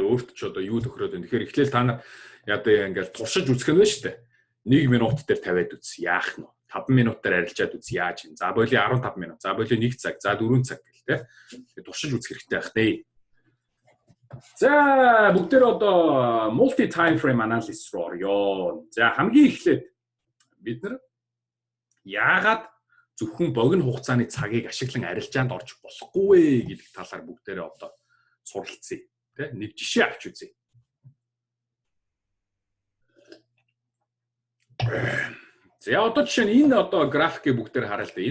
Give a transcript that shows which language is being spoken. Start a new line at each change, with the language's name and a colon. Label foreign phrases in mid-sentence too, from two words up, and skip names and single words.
Mongolian: Өөрт ч одоо юу тохироод байна. Тэгэхээр эхлээл та нар яа ингээл туршиж үзэх нь байна шүү дээ. 1 минут дээр тавиад үз. Яах нь вэ? 5 минутаар арилжаад үз. Яаж юм? За боли 15 минут. За боли 1 цаг. За 4 цаг гэл тэ. Тэгээд туршиж үзэх хэрэгтэй байх дээ. За бүгдээр одоо
English: multi time frame analysis
Mongolian: руу орё. За хамгийн эхлээд бид нар яагаад зөвхөн богино хугацааны цагийг ашиглан арилжаанд орж болохгүй вэ гэдэг талаар бүгдээрээ одоо суралцъя. Тэ нэг жишээ авч үзье. За одоо жишээ нь энэ одоо графикийг бүгдээр хараа л да.